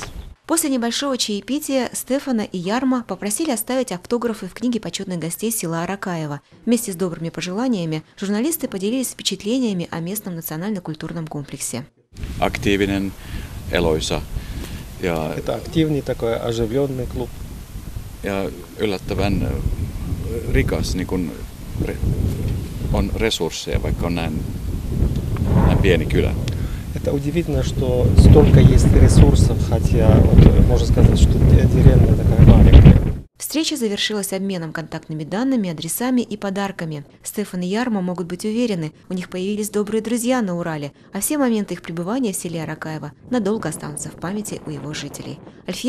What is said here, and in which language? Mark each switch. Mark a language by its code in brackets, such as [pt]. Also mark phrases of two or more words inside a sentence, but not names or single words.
[ru] После небольшого чаепития Стефана и Ярма попросили оставить автографы в книге почетных гостей села Аракаево. Вместе с добрыми пожеланиями журналисты поделились впечатлениями о местном национально-культурном комплексе. Активный, элойса. Это активный такой оживленный клуб. [fi] Ja yllättävän rikas, niin kun on resursseja, vaikka on näin pieni kylä. [ru] Это удивительно, что столько есть ресурсов, хотя можно сказать, что деревня такая маленькая. Встреча завершилась обменом контактными данными, адресами и подарками. Стефан и Ярма могут быть уверены, у них появились добрые друзья на Урале, а все моменты их пребывания в селе Аракаево надолго останутся в памяти у его жителей.